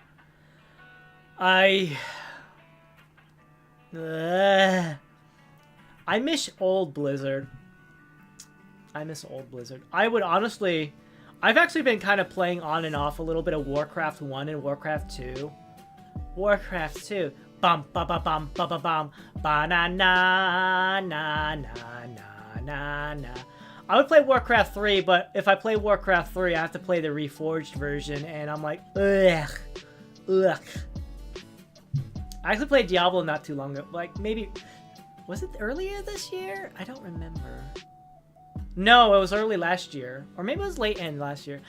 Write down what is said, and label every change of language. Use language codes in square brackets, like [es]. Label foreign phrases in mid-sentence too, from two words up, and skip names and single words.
[en] I miss old Blizzard. I would honestly... I've actually been kind of playing on and off a little bit of Warcraft 1 and Warcraft 2. Warcraft 2. Bum ba ba bum ba ba bum ba na na na na na na na. I would play Warcraft 3, but if I play Warcraft 3, I have to play the Reforged version, and I'm like, ugh. I actually played Diablo not too long ago. Like, maybe... Was it earlier this year? I don't remember. No, it was early last year. Or maybe it was late end last year.